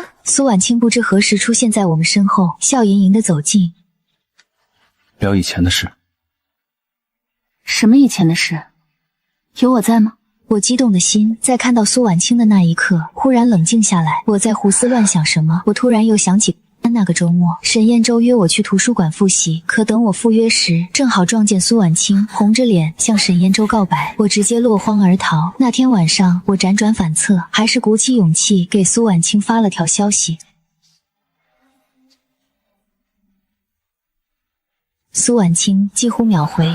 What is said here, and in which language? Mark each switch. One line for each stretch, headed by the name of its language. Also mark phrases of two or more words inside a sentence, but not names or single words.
Chinese: 蘇婉清不知何時出現在我們身後，笑盈盈地走近。聊以前的事。什麼以前的事？有我在吗？我激動的心在看到蘇婉清的那一刻忽然冷靜下來。我在胡思亂想什麼，我突然又想起那個周末沈燕洲約我去圖書館複習，可等我赴約時，正好撞見蘇婉清紅着臉向沈燕洲告白，我直接落荒而逃。那天晚上我輾轉反側，還是鼓起勇氣給蘇婉清發了條消息。蘇婉清幾乎秒回，